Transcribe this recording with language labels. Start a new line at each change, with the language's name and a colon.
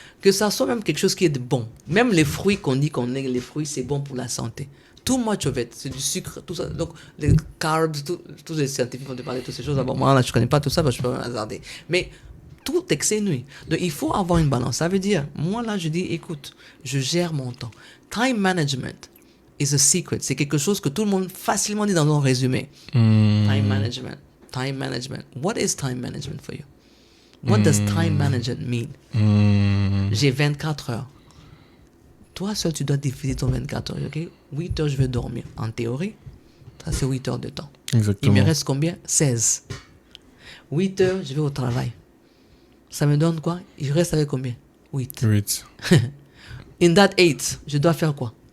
French: Que ça soit même quelque chose qui est de bon. Même les fruits qu'on dit qu'on est, les fruits, c'est bon pour la santé.
English: Too much of it,
French: c'est du sucre, tout ça. Donc, les carbs, tous les scientifiques vont te parler de toutes ces choses. Bon, moi, là, je ne connais pas tout ça, je peux pas hasarder. Mais tout excès nuit. Donc, il faut avoir une balance. Ça veut dire, moi, là, je dis, écoute, je gère mon temps.
English: Time management is a secret.
French: C'est quelque chose que tout le monde facilement dit dans un résumé.
English: Time management. Time management. What is time management for you? What does time management mean?
French: J'ai 24 heures. Toi seul, tu dois diviser ton 24 heures. Okay? 8 heures, je vais dormir. En théorie, ça c'est 8 heures de temps. Exactement. Il me reste combien? 16. 8 heures, je vais au travail. Ça me donne quoi? Je reste avec combien? 8.
English: In that 8,
French: je dois faire quoi?